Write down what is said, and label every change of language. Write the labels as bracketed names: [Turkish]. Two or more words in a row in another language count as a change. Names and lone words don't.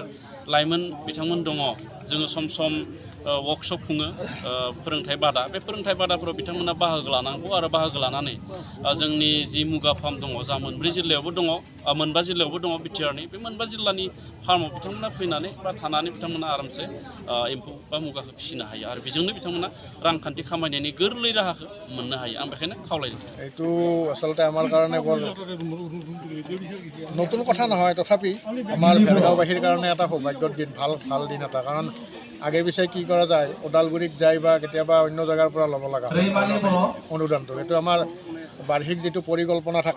[Bodo] लाइमोन बिथांमोन दङ जोङो [English] some workshop [Bodo] खुङो फोरोंथाइ बादा बे फोरोंथाइ बादाफोराव बिथांमोना बाहागो लानांगौ आरो बाहागो लानानै जोंनि जि मुगा फार्म दङ जा मोनब्रै जिल्लायावबो दङ मोनबा जिल्लायावबो दङ बिटिआरनि बे मोनबा जिल्लानि फार्माव बिथांमोना फैनानै बा थानानै बिथांमोना आरामसे एम्फौ बा मुगाखौ फिसिनो हायो आरो बेजोंनो बिथांमोना रांखान्थि खामायनायनि गोरलै राहाखौ मोननो हायो आं बेखायनो खावलायदों। [Assamese] এইটো আচলতে আমাৰ কাৰণে বৰ নতুন কথা নহয় তথাপি আমাৰ ভেৰগাঁওবাসীৰ কাৰণে এটা সৌভাগ্যৰ দিন ভাল দিন এটা কাৰণ আগে পিছে কি কৰা যায় ওদালগুৰিত যায় বা কেতিয়াবা অন্য জেগাৰ পৰা ল'ব লগা হয় অনুদানটো এইটো আমাৰ বাৰ্ষিক যিটো পৰিকল্পনা থাকে